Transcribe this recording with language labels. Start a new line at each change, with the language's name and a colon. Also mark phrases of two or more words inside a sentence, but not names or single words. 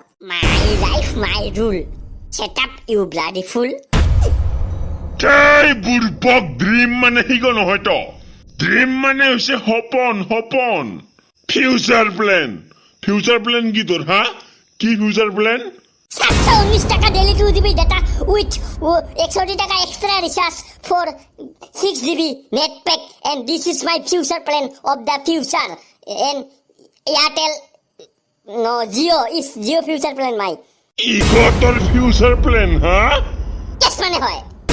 English: my life my rule shut up you bloody fool
Assamese: এই বুড়বক ড্ৰিম মানে সিগ নহয় তো ড্ৰিম মানে হৈছে সপন
English: future plan
Assamese: কি তোৰ হা কি
English: future plan 719 taka daily 2 GB data with 160 taka extra recharge for 6 GB net pack and this is my future plan of the future and Airtel no Jio future plan my
Assamese: ইগ তোৰ
English: future plan
Assamese: হা কেস মানে হয়